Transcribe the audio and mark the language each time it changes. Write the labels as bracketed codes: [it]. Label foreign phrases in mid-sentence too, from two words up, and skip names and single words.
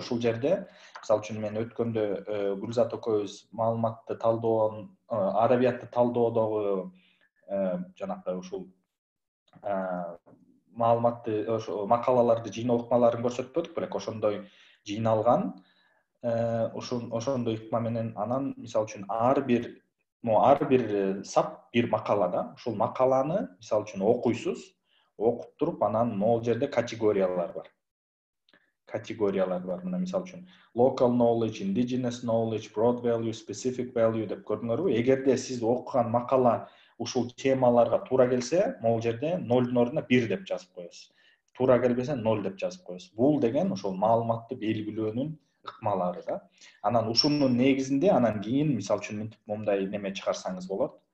[ky] Ушул жерде мисалы үчүн мен өткөндө Гүлзат экөөбүз маалыматты талдоонун, адабиятты талдоодогу жанакы ушул маалыматты ошо макалаларды жыйноо ыкмаларын көрсөтпөдүк белек, ошондой жыйналган ошондой ыкма менен. Анан мисалы үчүн ар бир сап бир макала да. Ушул макаланы мисалы үчүн окуйсуз, окуп туруп анан могул жерде категориялар бар. Мына мисалы үчүн [en] local knowledge, indigenous knowledge, broad value, specific value [ky] деп көрдүңөрбү? Эгерде сиз окуган макала ушул темаларга туура келсе, могул жерде 0-дун ордуна 1 деп жазып коесуз. Туура келбесе 0 деп жазып коесуз. Бул деген ошол маалыматты белгилөөнүн ыкмалары да. Анан ушунун негизинде анан кийин мисалы үчүн мынтип момундай неме чыгарсаңыз болот.